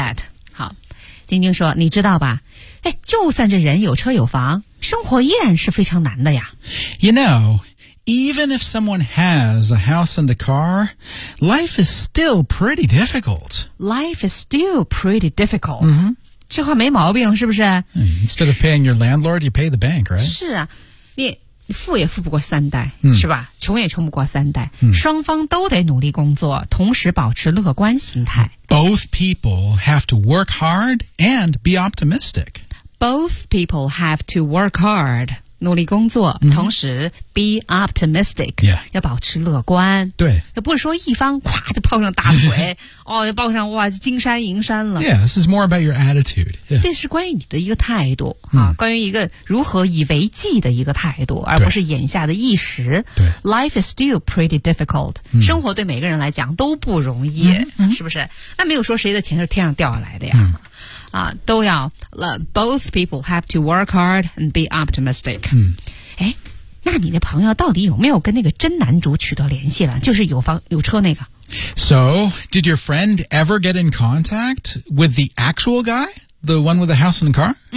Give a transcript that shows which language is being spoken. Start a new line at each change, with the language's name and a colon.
English: I get that.
Chinese: 好，晶晶说，你知道吧？哎，就算这人有车有房，生活依然是非常难的呀。
English: You know... Even if someone has a house and a car, life is still pretty difficult. Life is still pretty difficult.、
Chinese: 这话没毛病是不是
English: Instead of paying your landlord, you pay the bank, right?
Chinese: 是啊你富也富不过三代、是吧穷也穷不过三代、双方都得努力工作同时保持乐观心态。
English: Both people have to work hard and be optimistic. Both people have to work hard.
Chinese: 努力工作、
English: 同时 be optimistic、
Chinese: 要保持乐观对也不是说一方哗就抱上大腿哦就抱上哇金山银山了
English: Yeah, this is more about your attitude、
Chinese: 这是关于你的一个态度、关于一个如何以为计的一个态度而不是眼下的一时对
English: Life is still pretty difficult、
Chinese: 生活对每个人来讲都不容易、是不是那没有说谁的钱是天上掉下来的呀、都要
English: both people have to work hard and be optimistic.
Chinese: 哎、那你的朋友到底有没有跟那个真男主取得联系了就是有房有车那个。
English: So, did your friend ever get in contact with the actual guy? The one with the house and the car?、